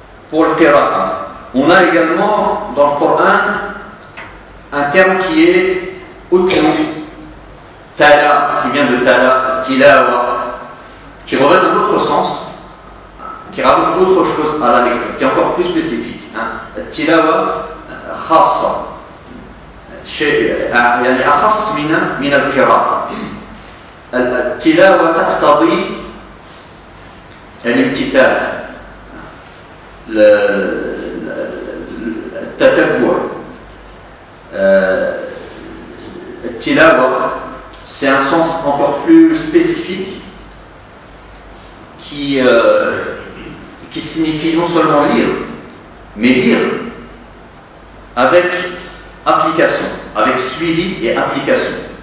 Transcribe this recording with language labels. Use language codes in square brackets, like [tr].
[fr] Pour le qira'a, on a également dans le Coran un terme qui est utlu, tala, qui vient de tala, tilawa, qui revêt un autre sens, qui rajoute autre chose à la lecture, qui est encore plus spécifique. [ar] Tilawa khassa, يعني أخص من القراءة. التلاوة تقتضي الامتثال، التتبع. [fr] التلاوة, c'est un sens encore plus spécifique qui signifie non seulement lire, mais lire avec application, avec suivi et application.